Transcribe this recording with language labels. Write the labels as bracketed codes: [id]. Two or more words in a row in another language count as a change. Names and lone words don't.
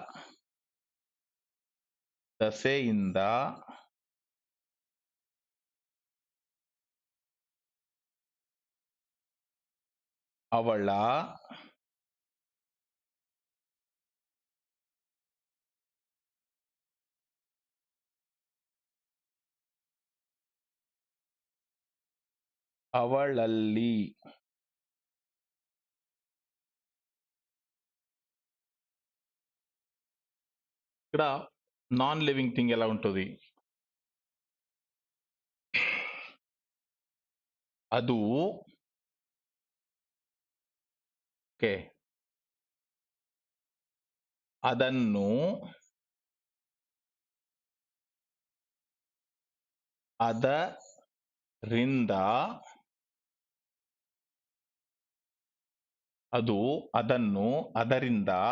[kn] ದಸೆಯಿಂದ, ಅವಳ [te] ಅವಳಲ್ಲಿ ఇక్కడ [en] non living thing [te] ఎలా ఉంటుంది? [kn] ಅದು, ఓకే, ಅದನ್ನು, ಅದರಿಂದ, ಅದು, ಅದನ್ನು, ಅದರಿಂದ,